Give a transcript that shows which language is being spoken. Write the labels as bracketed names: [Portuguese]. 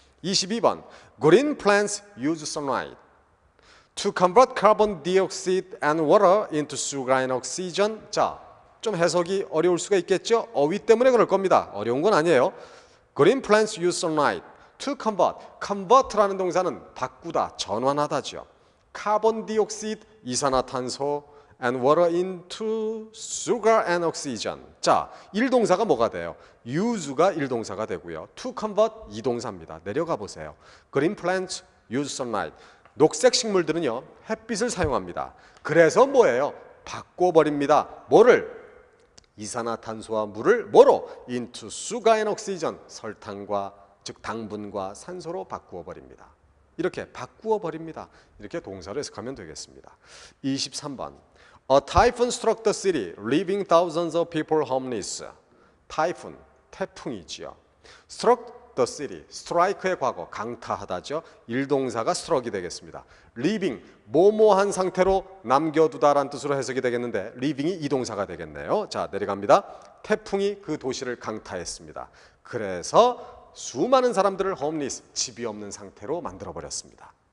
[English] 22번. Green plants use sunlight to convert carbon dioxide and water into sugar and oxygen. [Korean] 자, 좀 해석이 어려울 수가 있겠죠? 어휘 때문에 그럴 겁니다. 어려운 건 아니에요. [English] Green plants use sunlight to convert. [Korean] convert라는 동사는 바꾸다, 전환하다죠. 카본 디옥시드, 이산화탄소 [English] and water into sugar and oxygen. [Korean] 자, 1동사가 뭐가 돼요? use가 1동사가 되고요. to convert 2동사입니다. 내려가 보세요. [English] Green plants use sunlight. [Korean] 녹색 식물들은요, 햇빛을 사용합니다. 그래서 뭐예요? 바꿔버립니다. 뭐를? 이산화탄소와 물을 뭐로? [English] into sugar and oxygen, [Korean] 설탕과 즉 당분과 산소로 바꾸어 버립니다. 이렇게 바꾸어 버립니다. 이렇게 동사로 해석하면 되겠습니다. 23번. [English] A typhoon struck the city, leaving thousands of people homeless. [Korean] 타이푼, 태풍이지요. [English] struck the city, [Korean] strike의 과거, 강타하다죠. 1동사가 struck이 되겠습니다. leaving, 뭐뭐한 상태로 남겨두다라는 뜻으로 해석이 되겠는데 leaving이 2동사가 되겠네요. 자, 내려갑니다. 태풍이 그 도시를 강타했습니다. 그래서 수많은 사람들을 homeless, 집이 없는 상태로 만들어버렸습니다.